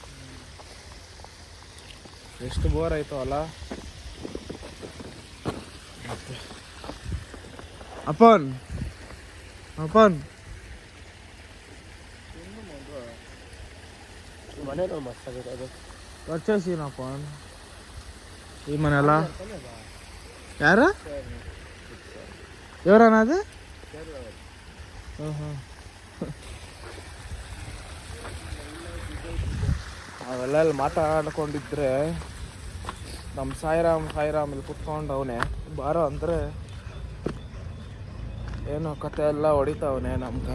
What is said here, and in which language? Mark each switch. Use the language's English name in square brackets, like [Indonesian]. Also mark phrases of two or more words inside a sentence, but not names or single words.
[Kannada] ಎಷ್ಟು ಬೋರ್ ಆಯ್ತು ಅಲ್ಲ. ಅಪ್ಪನ್ ಅಪ್ಪನ್ ಮನೆ ಮಸ್ತ್ ಆಗಿರೋದು. [Telugu] వచ్చేసినప్పన్ ఈ మన ఎలా ಯಾರು ఎవరన్నది? [Kannada] ಅವೆಲ್ಲ ಇಲ್ಲಿ ಮಾತಾಡ್ಕೊಂಡಿದ್ರೆ ನಮ್ಮ ಸಾಯಿರಾಮ್ ಇಲ್ಲಿ ಕುತ್ಕೊಂಡು ಅವನೇ ಬಾರೋ ಅಂದರೆ ಏನೋ ಕತೆ ಎಲ್ಲ ಹೊಡಿತಾವನೆ ನಮ್ಗೆ.